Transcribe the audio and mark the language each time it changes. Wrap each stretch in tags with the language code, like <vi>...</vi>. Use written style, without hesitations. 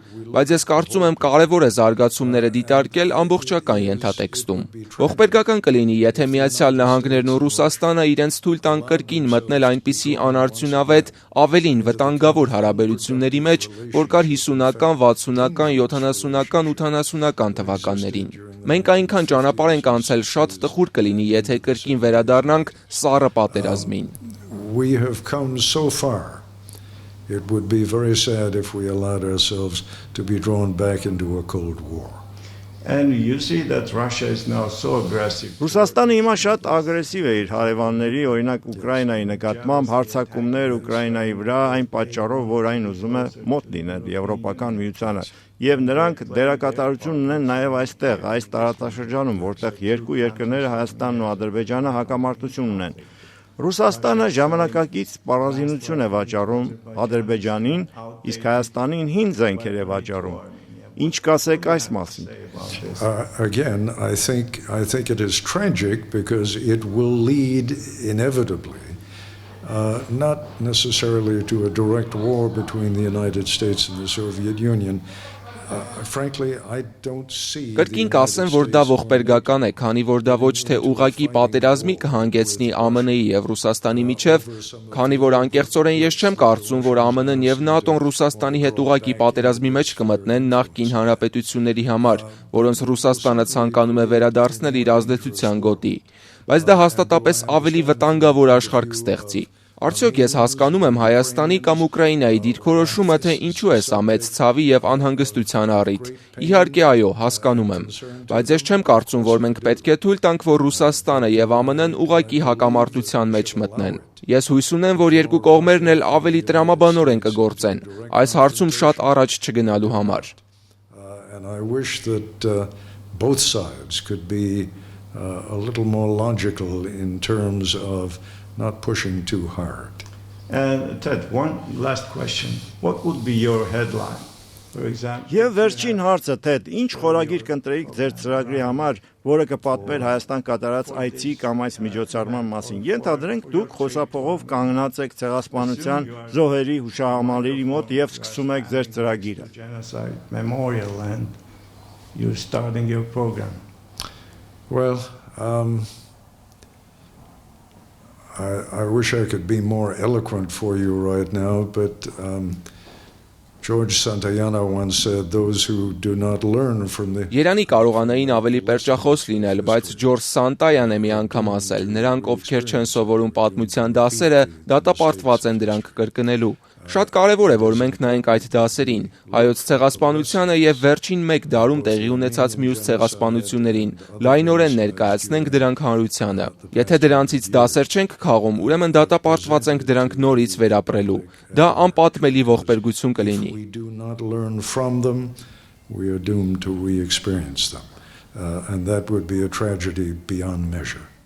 <hy>Բայց ես կարծում եմ կարևոր է զարգացումները դիտարկել ամբողջական ենթատեքստում։ Ողբերգական կլինի, եթե Միացյալ Նահանգներն ու Ռուսաստանը իրենց թույլ տան կրկին մտնել այնպիսի անարդյունավետ, ավելին վտանգավոր հարաբերությունների մեջ, որ կար 50-ական, 60-ական, 70-ական, 80-ական թվականներին։ Մենք այնքան ճանապարհ ենք անցել, շատ տխուր կլինի, եթե կրկին վերադառնանք սառը պատերազմին։</hy> <en>We have come so far. It would be very sad if we allowed ourselves to be drawn back into a Cold War. And you see that Russia is now so aggressive.</en> <hy>Ռուսաստանը հիմա շատ ագրեսիվ է իր հարևանների, օրինակ Ուկրաինայի նկատմամբ հարձակումներ Ուկրաինայի վրա, այն պատճառով, որ այն ուզում է մոտ լինել Եվրոպական միությանը, եւ նրանք դերակատարություն ունեն նաեւ այստեղ, այս տարածաշրջանում, որտեղ երկու երկրները Հայաստանն ու Ադրբեջանը հակամարտություն ունեն։ Ռուսաստանը ժամանակակից պարազինություն է վաճառում Ադրբեջանին, իսկ Հայաստանին հին զենքեր է վաճառում։ Ինչ կասեք այս մասին։</hy> <en>Again, I think it is tragic because it will lead inevitably not necessarily to a direct war between the United States and the Soviet Union. Frankly, I don't see.</en> <hy>Կրկին կասեմ, որ դա ողբերգական է, քանի որ դա ոչ թե ուղղակի պատերազմի կհանգեցնի ԱՄՆ-ի եւ Ռուսաստանի միջև, քանի որ անկեղծորեն ես չեմ կարծում, որ ԱՄՆ-ն եւ ՆԱՏՕ-ն Ռուսաստանի հետ ուղղակի պատերազմի մեջ կմտնեն նախկին հանրապետությունների համար, որոնց Ռուսաստանը ցանկանում է վերադարձնել իր ազդեցության գոտի, բայց դա հաստատապես ավելի վտանգավոր աշխարհ կստեղծի։ Արդյոք ես հասկանում եմ Հայաստանի կամ Ուկրաինայի դիրքորոշումը, թե ինչու է սա մեծ ցավի եւ անհանգստության առիթ։ Իհարկե այո, հասկանում եմ, բայց ես չեմ կարծում, որ մենք պետք է թույլ տանք, որ Ռուսաստանը եւ ԱՄՆ-ն ուղղակի հակամարտության մեջ մտնեն։ Ես հույս ունեմ, որ երկու կողմերն էլ ավելի տրամաբանորեն կգործեն այս հարցում շատ առաջ չգնալու համար։</hy> <en>And I wish that both sides could be a little more logical in terms of not pushing too hard. And Ted, one last question. What would be your headline? For example.</en> <hy>Եվ վերջին հարցը, Ted, ինչ խորագիր կընտրեիք ձեր ծրագրի համար, որը կպատմեր Հայաստան կատարած այցի կամ այս միջոցառման մասին։ Ենթադրենք դուք խոսափողով կանգնած եք ցեղասպանության զոհերի հուշահամալիրի մոտ եւ սկսում եք ձեր ծրագիրը։</hy> <en>Genocide Memorial and you're starting your program. Well, I wish I could be more eloquent for you right now, but George Santayana once said, those who do not learn from the...</en> <hy>Երանի կարողանային ավելի պերճախոս լինել, բայց Ջորջ Սանտայան է մի անգամ ասել, նրանք ովքեր չեն սովորում պատմության դասերը, դատապարտված են դրանք կրկնելու։ Շատ կարևոր է, որ մենք նայենք այդ դասերին, հայոց ցեղասպանությանը եւ վերջին 1 դարում տեղի ունեցած մյուս ցեղասպանություններին, լայնորեն ներկայացնենք դրանք հանրությանը։ Եթե դրանցից դասեր չենք քաղում, ուրեմն դատապարտված ենք դրանք նորից վերապրելու։ Դա անպատմելի ողբերգություն կլինի։</hy> <en>We do not learn from them, we are doomed to re-experience them. And that would be a tragedy beyond measure.</en>